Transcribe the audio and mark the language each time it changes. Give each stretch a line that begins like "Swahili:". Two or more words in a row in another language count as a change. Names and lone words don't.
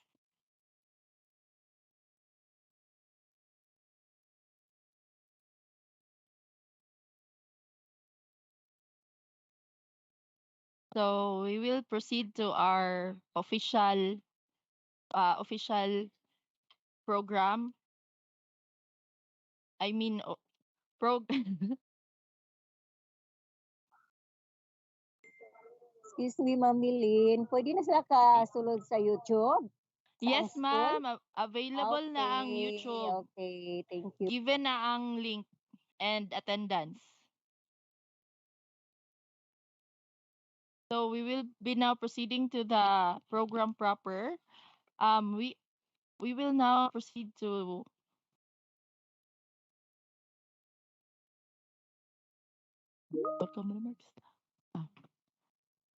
English: So we will proceed to our official program. I mean Excuse me, Ma'am Milin.
Hiligaynon: Pwede na sila kasulod sa YouTube?
English: Yes, ma'am. Available
Hiligaynon: na ang
English: Okay, YouTube. okay. Thank you. Given
Hiligaynon: na ang
English: link and attendance. So we will be now proceeding to the program proper. We will now proceed to welcome remarks.